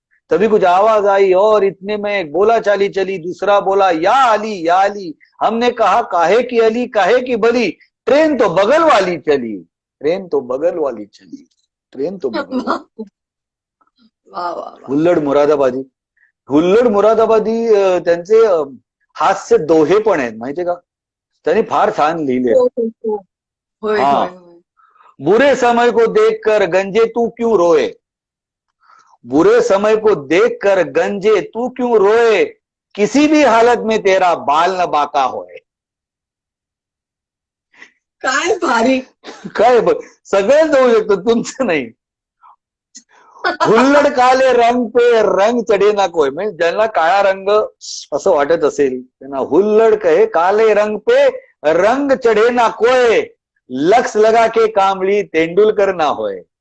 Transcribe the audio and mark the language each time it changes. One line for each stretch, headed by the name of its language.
Hindi: तभी कुछ आवाज आई और इतने में एक बोला चाली चली. दूसरा बोला, या अली या अली. हमने कहा काहे की अली, काहे की बली. ट्रेन तो बगल वाली चली, ट्रेन तो बगल वाली चली, ट्रेन तो बगल वाली. हुल्लड मुरादाबादी.
Marathi: हुल्लड मुरादाबादी त्यांचे हास्य दोहे पण आहेत माहितीये का. त्यांनी फार छान लिहिले.
Hindi: हाँ, बुरे समय को देखकर गंजे तू क्यों रोए. बुरे समय को देखकर गंजे तू क्यों रोए. किसी भी हालत में तेरा बाल न बाका होए.
Marathi: काय भारी. काय सगळेच होऊ शकतं, तुमचं नाही.
Hindi: हुल्लड काले रंग पे रंग चढे ना कोय.
Marathi: म्हणजे ज्यांना काळा रंग असं वाटत असेल त्यांना
Hindi: हुल्लड कहे काले रंग पे रंग चढे ना कोय. लक्स लगा के कामली तेंडुलकर ना होय.